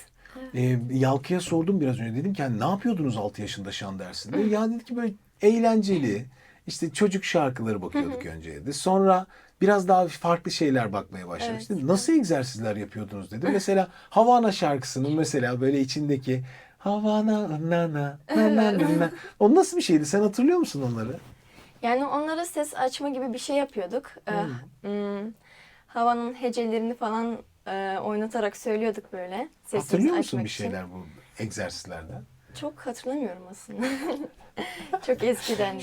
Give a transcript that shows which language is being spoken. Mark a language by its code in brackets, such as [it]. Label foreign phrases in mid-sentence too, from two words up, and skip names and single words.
[tr] Yalkı'ya sordum biraz önce. Dedim ki hani ne yapıyordunuz 6 yaşında şan dersinde? Ya dedi ki böyle eğlenceli, işte çocuk şarkıları bakıyorduk önce dedi. Sonra biraz daha farklı şeyler bakmaya başladık. Evet. Dedim, nasıl egzersizler yapıyordunuz dedi. Mesela Havana şarkısının mesela böyle içindeki Havana na na na na na na. O nasıl bir şeydi? Sen hatırlıyor musun onları? Yani onlara ses açma gibi bir şey yapıyorduk. Havanın hecelerini falan oynatarak söylüyorduk böyle. Sesimizi Hatırlıyor musun açmak bir için. şeyler bu egzersizlerden? Çok hatırlamıyorum aslında. Çok eskiden de.